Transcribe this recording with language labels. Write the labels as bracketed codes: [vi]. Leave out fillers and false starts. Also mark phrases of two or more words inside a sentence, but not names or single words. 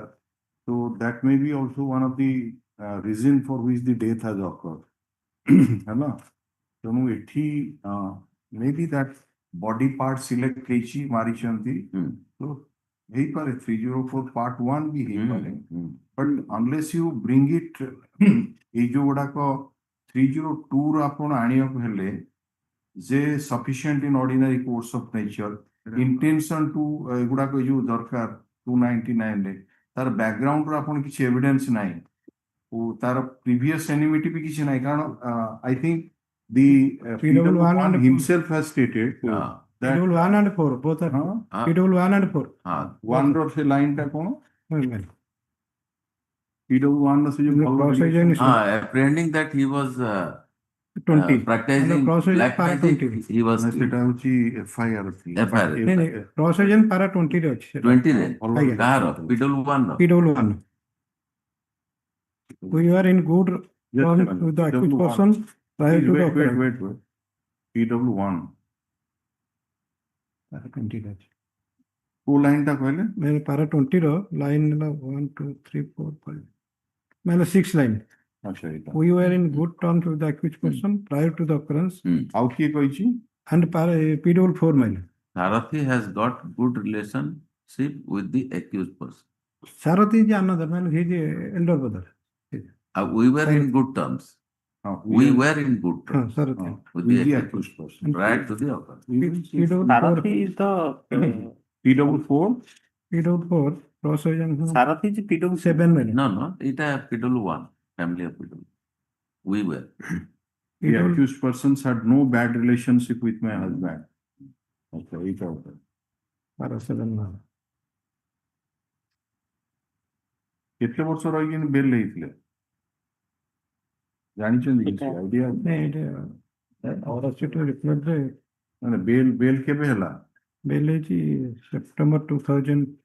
[en] So that may be also one of the reason for which the death has occurred. Hello? So maybe that body part select [or] ହେଇଛି ମାରିଛନ୍ତି। So ହେଇପାରେ 304 part 1 ବି ହେଇପାରେ। [en] But unless you bring it [or] ଏଇ ଯୋଉ ଗୁଡାକ 302 ର ଆପଣ ଆଣିବାକୁ ହେଲେ ଯେ [en] sufficient in ordinary course of nature, intention to [or] ଏଗୁଡାକ ଯୋଉ ଦରକାର 299 ରେ ତାର ବ୍ୟାକଗ୍ରାଉଣ୍ଡ ର ଆପଣ କିଛି ଏଭିଡେନ୍ସ ନାହିଁ ଓ ତାର [en] previous enmity [or] ବି କିଛି ନାହିଁ କାରଣ [en] I think the PW1 himself has stated that PW1 and 4 both are PW1 and 4 [or] one ର ସେ ଲାଇନ ଟା କଣ PW1 ର ସେ ଯୋଉ [en] apprehending that he was 20 practicing black magic, he was [or] ସେଟା ହଉଛି FIR [en] proceedings para [or] 20 ରେ ଅଛି 20 ରେ କାହାର PW1 ର [en] PW1 we are in good terms with the accused person prior to the wait PW1 [or] para 20 ରେ ଅଛି କୋଉ ଲାଇନ ଟା କହିଲେ ମାନେ para 20 ର ଲାଇନ ହେଲା 1 2 3 4 5 ମାନେ 6 ଲାଇନ [en] we were in good terms with the accused person prior to the occurrence [or] ଆଉ କିଏ କହିଛି [en] and para PW4 ମାନେ Sarathi has got good relationship with the accused person. Sarathi is another man, he is elder brother. We were in good terms. We were in good terms with the accused person prior to the occurrence. Sarathi is the PW4 proceedings Sarathi is PW7 [or] ମାନେ [en] No, it is PW1, family of PW. We were. The accused persons had no bad relationship with my husband. Okay, it out. [or] para 7 ମାନେ କେତେ ବର୍ଷ ରହିକି ବେଲ୍ ହେଇଥିଲେ ଜାଣିଛନ୍ତି କିଛି ଆଇଡିଆ ମାନେ ବେଲ୍ କେବେ ହେଲା ବେଲ୍ ହେଇଛି ସେପ୍ଟେମ୍ବର 2000